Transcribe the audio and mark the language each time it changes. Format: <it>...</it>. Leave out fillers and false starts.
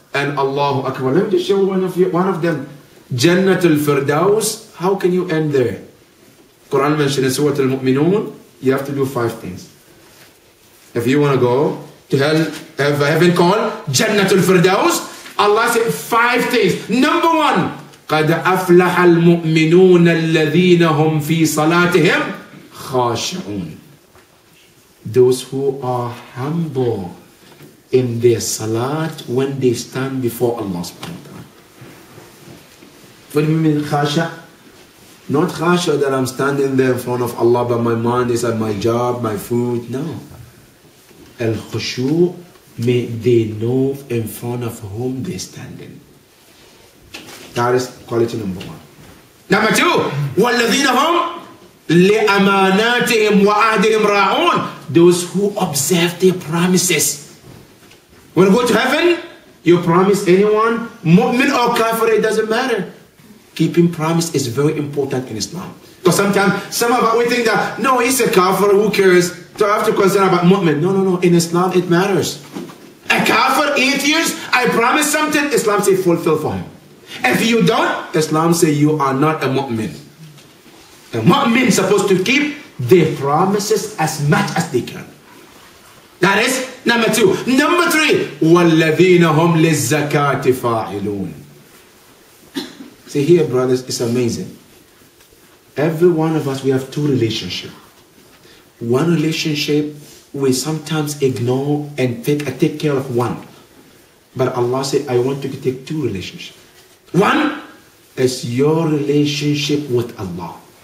<en>And Allahu Akbar. Let me just show one of them. Jannatul Firdaus. How can you end there? Quran mentioned in Surah Al-Mu'minun, you have to do 5 things. If you want to go to hell, have a heaven called Jannatul Firdaus, Allah said 5 things. Number 1,</en> <ar>قَدْ أَفْلَحَ الْمُؤْمِنُونَ الَّذِينَ هُمْ فِي صَلَاتِهِمْ خَاشِعُونَ.</ar> <en>Those who are humble in their salat when they stand before Allah subhanahu wa ta'ala. What do you mean khasha? Not khasha that I'm standing there in front of Allah but my mind is at my job, my food. No. Al-khushu, may they know in front of whom they're standing. That is quality number 1. Number 2,</en> <ar>وَالَّذِينَ هُمْ لِأَمَانَاتِهِمْ وَعَهْدِهِمْ رَاعُونَ.</ar> <en>Those who observe their promises. When you go to heaven, you promise anyone, mu'min or kafir, it doesn't matter. Keeping promise is very important in Islam. Because sometimes, some of us, we think that, no, he's a kafir, who cares? So I have to concern about mu'min. No. In Islam, it matters. A kafir, atheist, I promise something, Islam say fulfill for him. If you don't, Islam say you are not a mu'min. A mu'min is supposed to keep their promises as much as they can. That is number 2. Number 3,</en> <ar>وَالَّذِينَ هُمْ لِلزَّكَاةِ فَاعِلُونَ.</ar> <en>See here, brothers, it's amazing. Every one of us, we have 2 relationships. One relationship, we sometimes ignore and take care of one. But Allah said, I want you to take 2 relationships. One is your relationship with Allah.</en>